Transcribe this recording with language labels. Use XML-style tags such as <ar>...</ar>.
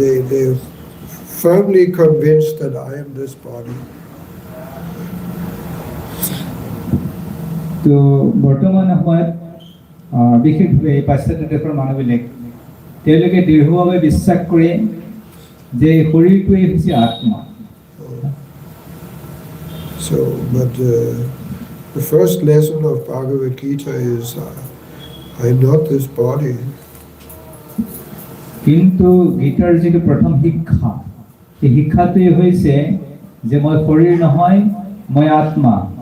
<en>They're firmly convinced that I am this body.</en> <as>তো বৰ্তমান সময়ত বিশেষভাৱে পাশ্চাত্য দেশৰ মানুহবিলাক তেওঁলোকে দৃঢ়ভাৱে বিশ্বাস কৰে যে শৰীৰটোৱেই হৈছে আত্মা।</as> <en>So, but the first lesson of Bhagavad Gita is, I am not this body.</en> <as>কিন্তু গীতাৰ যিটো প্ৰথম শিক্ষা, এই শিক্ষাটোৱে হৈছে যে মই শৰীৰ নহয়, মই আত্মা।</as>